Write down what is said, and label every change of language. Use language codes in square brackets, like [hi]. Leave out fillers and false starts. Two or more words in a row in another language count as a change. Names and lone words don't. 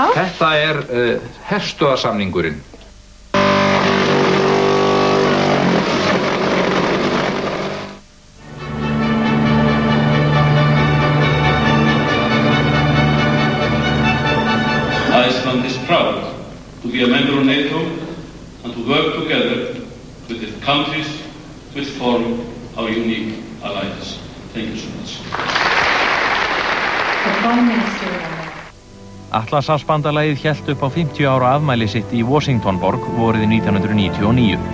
[is] Þetta er herstöðarsamningurinn. [en] Iceland is proud to be a member of NATO and to work together with the countries which form our unique alliance. Thank you so much. [is] Atlantshafsbandalagið hélt upp á 50 ára afmæli sitt í Washingtonborg vorið 1999.